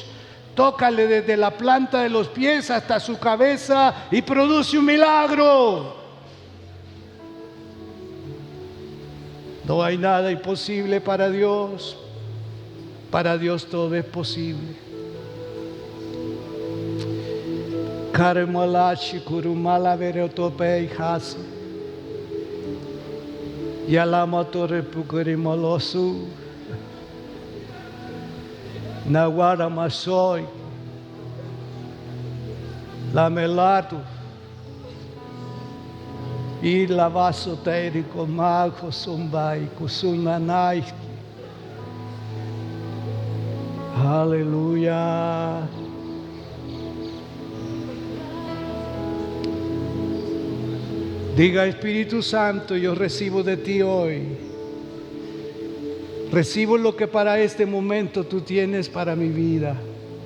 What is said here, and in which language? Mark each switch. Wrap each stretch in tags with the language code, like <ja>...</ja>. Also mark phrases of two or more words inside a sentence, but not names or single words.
<es>Tócale desde la planta de los pies hasta su cabeza y produce un milagro. No hay nada imposible para Dios. Para Dios todo es posible. Karmalachi kurumala verotope hasa. Yalama torre pukurimolosu. Nawara masoy. Lamelato. Y la vasoteri komago sumbai kusunanai. Aleluya. Diga, Espíritu Santo, yo recibo de ti hoy. Recibo lo que para este momento tú tienes para mi vida.</es>